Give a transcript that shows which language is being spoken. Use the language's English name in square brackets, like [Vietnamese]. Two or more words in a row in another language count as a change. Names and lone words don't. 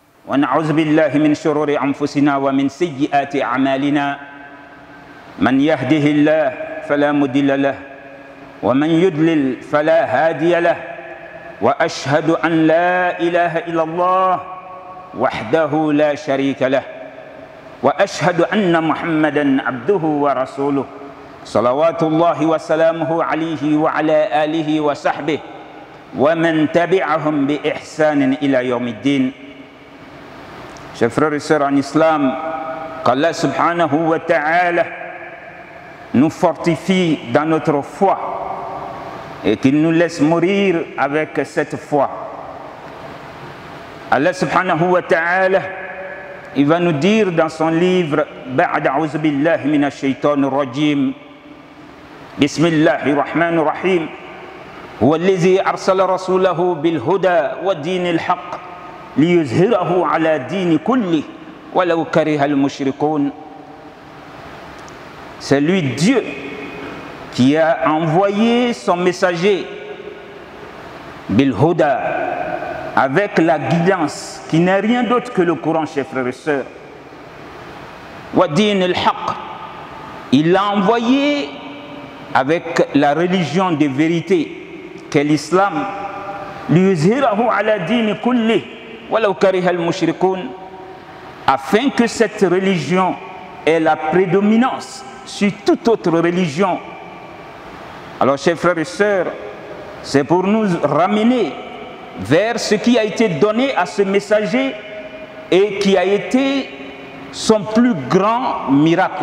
[Arabic] ونعوذ بالله من شرور أنفسنا ومن سيئات أعمالنا من يهده الله فلا مضل له ومن يضلل فلا هادي له وأشهد أن لا إله إلا الله وحده لا شريك له وأشهد أن محمدا عبده ورسوله صلوات الله وسلامه عليه وعلى آله وصحبه ومن تبعهم بإحسان إلى يوم الدين. [French] Chers frères et sœurs en islam, qu'Allah [Arabic] سبحانه وتعالى [French] nous fortifie dans notre foi et qu'il nous laisse mourir avec cette foi. Allah [Arabic] سبحانه وتعالى, [French] il va nous dire dans son livre [Arabic] بعد أعوذ بالله من الشيطان الرجيم بسم الله الرحمن الرحيم, هو الذي أرسل رسوله بالهدى ودين الحق ليظهره على الدين كله ولو كره المشركون. [French] C'est lui Dieu qui a envoyé son messager [Arabic] بالهدى, [French] avec la guidance qui n'est rien d'autre que le Coran, chers frères et sœurs. [Arabic] ودين الحق, [French] il l'a envoyé avec la religion de vérité qu'est l'islam, [Arabic] ليظهره على الدين كله ولو كره المشركون, [French] afin que cette religion ait la prédominance sur toute autre religion. Alors, chers frères et sœurs, c'est pour nous ramener vers ce qui a été donné à ce messager et qui a été son plus grand miracle.